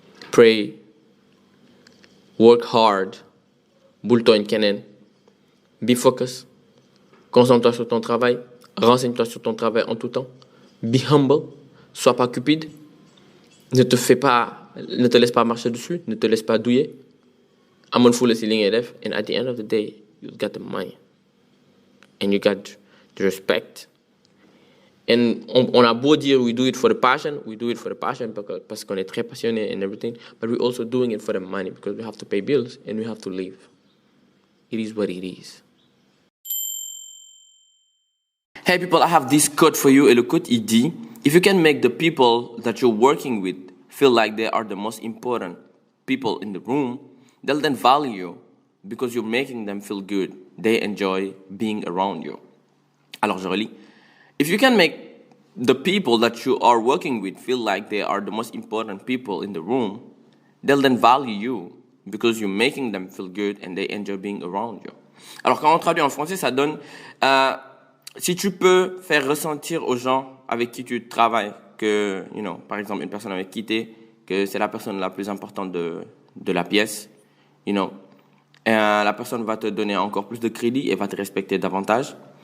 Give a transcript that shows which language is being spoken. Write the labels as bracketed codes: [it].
[en] Pray. Work hard. Boule-toi une kenen. Be focus. [fr] Concentre-toi sur ton travail. Renseigne-toi sur ton travail en tout temps. [en] Be humble. [fr] Sois pas cupide. Ne te laisse pas marcher dessus. Ne te laisse pas douiller. Amon full ceiling edef. [en] And at the end of the day, you got the money. And you got the respect. And [fr] on a beau dire [en] we do it for the passion [fr] parce qu'on est très passionné [en] and everything, but we're also doing it for the money because we have to pay bills and we have to live. It is what it is. Hey people, I have this quote for you. [fr] Et le quote, il dit, [en] if you can make the people that you're working with feel like they are the most important people in the room, they'll then value you because you're making them feel good. They enjoy being around you. [fr] Alors je relis. [en] If you can make the people that you are working with feel like they are the most important people in the room, they'll then value you because you're making them feel good and they enjoy being around you. [fr] Alors quand on traduit en français, ça donne si tu peux faire ressentir aux gens avec qui tu travailles que, par exemple, une personne avec qui t'es, que c'est la personne la plus importante de la pièce, la personne va te donner encore plus de crédit et va te respecter davantage.